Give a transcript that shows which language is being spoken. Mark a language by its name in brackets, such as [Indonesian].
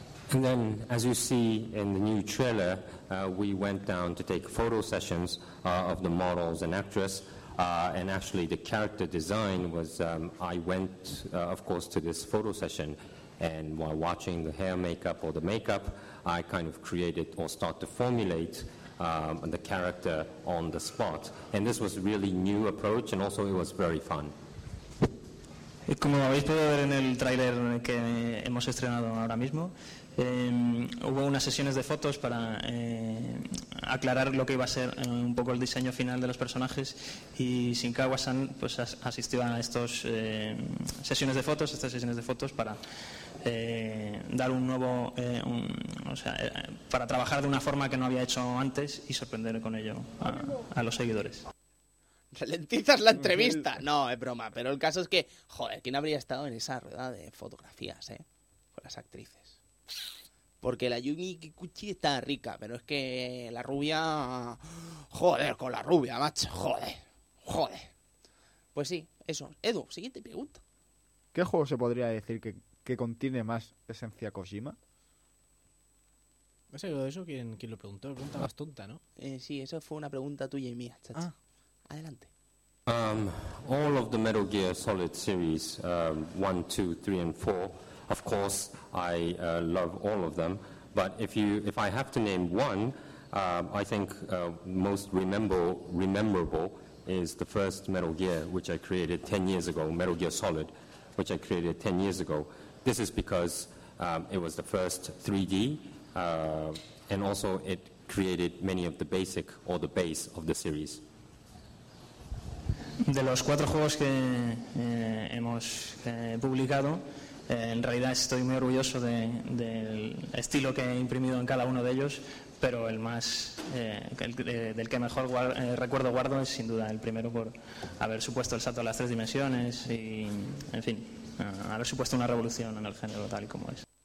[English] And then, as you see in the new trailer, we went down to take photo sessions of the models and actress, and actually the character design was, I went, of course, to this photo session, and while watching the hair makeup or the makeup, I kind of created or start to formulate the character on the spot. And this was a really new approach, and also it was very fun. [Spanish] Como habéis podido ver en el trailer que hemos estrenado ahora mismo, hubo unas sesiones de fotos para aclarar lo que iba a ser un poco el diseño final de los personajes, y Shinkawa-san pues asistió a estas sesiones de fotos, para dar un nuevo, para trabajar de una forma que no había hecho antes y sorprender con ello a los seguidores. ¿Ralentizas la entrevista? No, es broma, pero el caso es que, joder, ¿quién habría estado en esa rueda de fotografías, con las actrices? Porque la Yumi Kikuchi está rica, pero es que la rubia... Joder, con la rubia, macho, joder. Pues sí, eso. Edu, siguiente pregunta. ¿Qué juego se podría decir que contiene más esencia Kojima? No sé, de eso quién lo preguntó, pregunta más tonta, ¿no? Sí, eso fue una pregunta tuya y mía, chacha. Ah. Adelante. [English] All of the Metal Gear Solid series, 1, 2, 3 and 4, of course, I love all of them, but if I have to name one, I think most rememberable is the first Metal Gear, which I created 10 years ago, Metal Gear Solid, which I created 10 years ago. This is because it was the first 3D, and also it created many of the basic or the base of the series. [Spanish] De los cuatro juegos que hemos publicado, en realidad estoy muy orgulloso del estilo que he imprimido en cada uno de ellos, pero el más del que mejor recuerdo guardo es sin duda el primero, por haber supuesto el salto a las tres dimensiones y, en fin, haber supuesto una revolución en el género tal y como es.